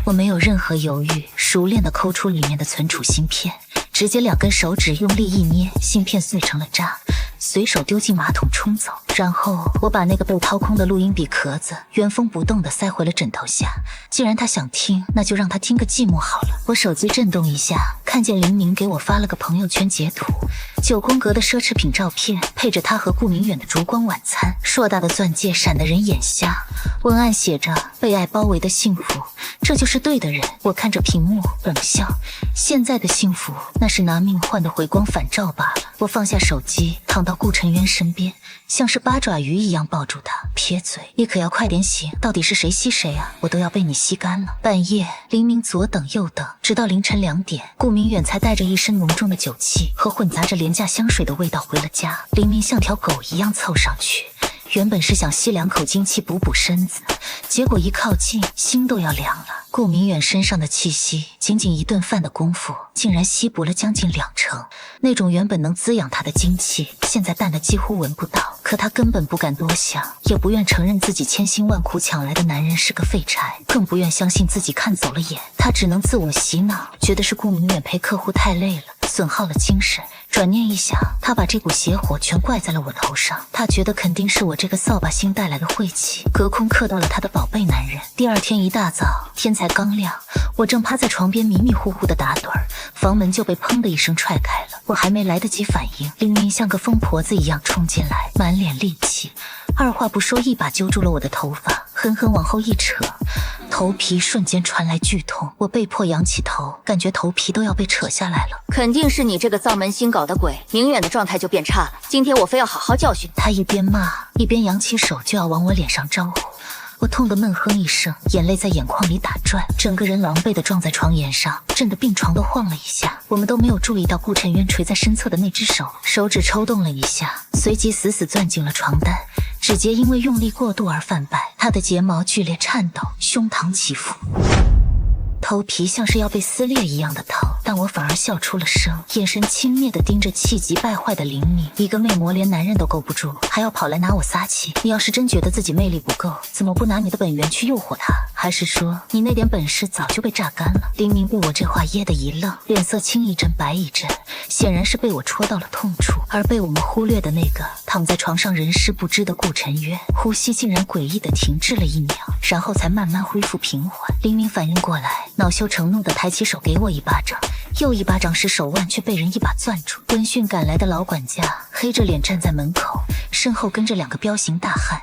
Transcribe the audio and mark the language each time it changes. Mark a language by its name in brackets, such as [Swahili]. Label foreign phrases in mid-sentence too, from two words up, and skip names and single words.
[Chinese] 我沒有任何猶豫，熟練地摳出裡面的存儲芯片，直接2根手指用力一捏，芯片碎成了渣，隨手丟進馬桶沖走。然後我把那個被掏空的錄音筆殼子原封不動地塞回了枕頭下。既然他想聽，那就讓他聽個寂寞好了。我手機震動一下，看見林明給我發了個朋友圈截圖，9 宮格的奢侈品照片，配着他和顧明遠的烛光晚餐，碩大的鑽戒閃得人眼瞎。文案寫着被愛包圍的幸福，這就是對的人。我看着屏幕冷笑，現在的幸福那是拿命換的回光返照罷了。我放下手機，躺到顧晨淵身邊，像是八爪魚一樣抱住他，撇嘴：“你可要快點醒，到底是誰吸誰啊？我都要被你吸乾了。” 半夜，林明左等右等，直到凌晨2點，顧明遠才帶着一身濃重的酒氣和混雜着廉價香水的味道回了家。林明像條狗一樣湊上去，原本是想吸2口精氣補補身子，結果一靠近，心都要涼了。顧明遠身上的氣息，僅僅一頓飯的功夫，竟然吸補了將近20%。那種原本能滋養他的精氣，現在淡得幾乎聞不到。可他根本不敢多想，也不願承認自己千辛萬苦搶來的男人是個廢柴，更不願相信自己看走了眼。他只能自我洗腦，覺得是顧明遠陪客戶太累了， 損耗了精神。轉念一想，他把這股邪火全怪在了我頭上，他覺得肯定是我這個掃把星帶來的晦氣，隔空刻到了他的寶貝男人。第二天一大早，天才剛亮，我正趴在床邊迷迷糊糊的打盹兒，房門就被砰的一聲踹開了。我還沒來得及反應，凌明像個瘋婆子一樣衝進來，滿臉戾氣，二話不說一把揪住了我的頭髮，狠狠往後一扯，頭皮瞬間傳來劇痛，我被迫仰起頭，感覺頭皮都要被扯下來了。肯定是你這個造门星搞的鬼，明远的狀態就變差了。今天我非要好好教訓他。一邊罵一邊揚起手就要往我臉上招呼，我痛得悶哼一聲，眼淚在眼眶裡打轉，整個人狼狽地撞在床沿上，震得病床都晃了一下。我們都沒有注意到顧晨淵垂在身側的那只手，手指抽動了一下，隨即死死攥緊了床單，指節因為用力過度而泛白，他的睫毛剧烈顫抖，胸膛起伏，头皮像是要被撕裂一樣的疼，但我反而笑出了聲，眼神轻蔑地盯着氣急敗壞的凌明。一個魅魔連男人都夠不住，還要跑來拿我撒氣。你要是真覺得自己魅力不夠，怎麼不拿你的本源去誘惑他？還是說你那點本事早就被榨乾了？凌明被我這話噎得一愣，臉色青一陣白一陣，顯然是被我戳到了痛處。而被我們忽略的那個躺在床上人事不知的顧晨淵，呼吸竟然詭異地停滯了1秒，然後才慢慢恢復平緩。凌明反應過來，惱羞成怒地抬起手給我一巴掌，又一巴掌时手腕卻被人一把攥住。聞訊趕來的老管家黑着臉站在門口，身後跟着2個彪形大漢。